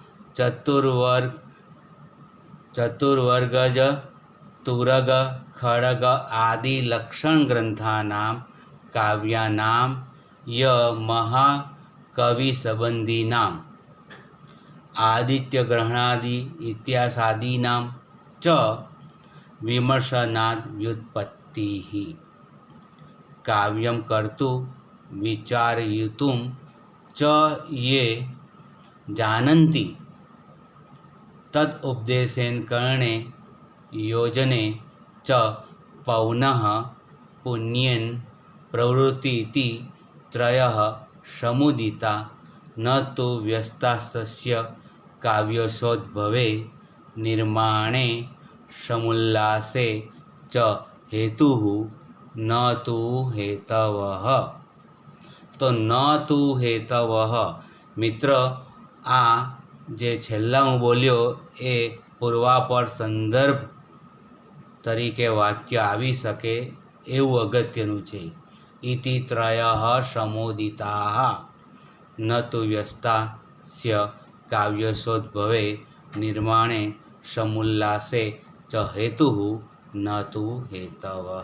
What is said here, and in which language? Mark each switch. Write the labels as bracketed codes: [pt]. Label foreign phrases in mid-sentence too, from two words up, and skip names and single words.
[sa] ચતુર્વર્ગજ તુરગ ખડગ આદિ લક્ષણ ગ્રંથાનામ કાવ્યાનામ ય મહાકવિ સંબંધીનામ આદિત્ય ગ્રહણાદિ ઇત્યાસાદીનામ ચ વિમર્શનાદ વ્યુત્પત્તિ. કાવ્યમ કર્તું વિચારયિતુમ ચ યે जानन्ति तद उपदेशेन कर्णे योजने च पौनः पुण्येन प्रवृत्ति इति त्रयः समुदिता न तो व्यस्तास्तस्य काव्यशोद्भवे निर्माणे समुल्लासे च हेतुः न तु हेतवः. तो न तु हेतवः मित्र, [gu] આ જે છેલ્લા હું બોલ્યો એ પૂર્વાપર સંદર્ભ તરીકે વાક્ય આવી શકે એવું અગત્યનું છે. [sa] ઇતિ ત્રયઃ સમોદિતાઃ ન તુ વ્યસ્તાસ્ય કાવ્યશોદ્ભવે નિર્માણે સમુલ્લાસે ચ હેતુઃ ન તુ હેતવઃ.